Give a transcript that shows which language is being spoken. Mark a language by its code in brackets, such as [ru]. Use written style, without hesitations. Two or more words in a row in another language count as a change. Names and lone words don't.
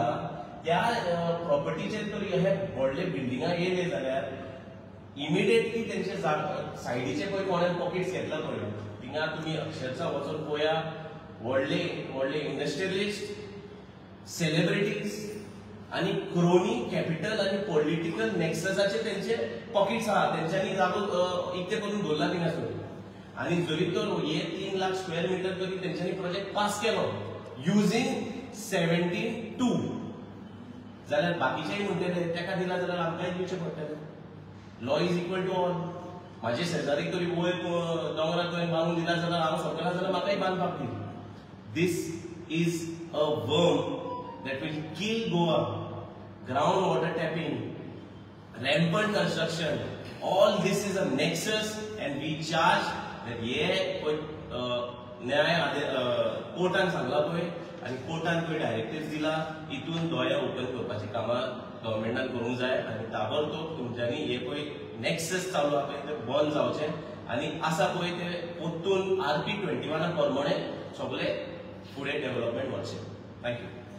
[kok] त्या प्रॉपर्टीचेर तरी हे व्हडले बिल्डिंगा येयले जाल्यार इमिडिएटली तेंचे सायडीचे पळय कोणें पॉकेट्स घेतला पळय थिंगा तुम्ही अक्षरशः वचून पळया व्हडले व्हडले [en] industrialists, celebrities [kok] आणि [en] crony capital [kok] आणि पॉलिटिकल नेक्ससाचे तेंचे पॉकेट्स आहा. तेंच्यांनी जागो इतके करून दवरला थिंगा सगळे. आणि जरी तर हे 3 लाख [en] square metre [kok] तरी तेंच्यांनी प्रोजेक्ट पास केलो युजिंग 17(2) जाल्यार बाकीचेय म्हणटले तेका दिला जाल्यार आमकांय दिवचे पडटले. [en] Law is equal to all. [kok] माझे शेजारी तरी वयर दोंगराक थंय बांदून दिला जाल्यार हांव सकयल जाल्यार म्हाकाय बांदपाक दी. [en] This is a worm that will kill Goa. Groundwater tapping, rampant construction, all this is a nexus, and we charge that [kok] न्याय कोर्टान सांगला पळय आणि कोर्टान पळय डायरेक्टिव्ह दिला इतून दोळ्या ओपन करपाची कामां गव्हर्नमेंटान करूंक जाय आणि ताबडतोब तुमच्यांनी हे पळय नेक्सस चालू आहा पळय ते बंद जावचें आणि आसा पळय ते परतून RP 21 प्रमाणे सगळे फुडें डेव्हलपमेंट वचचें. थँक्यू.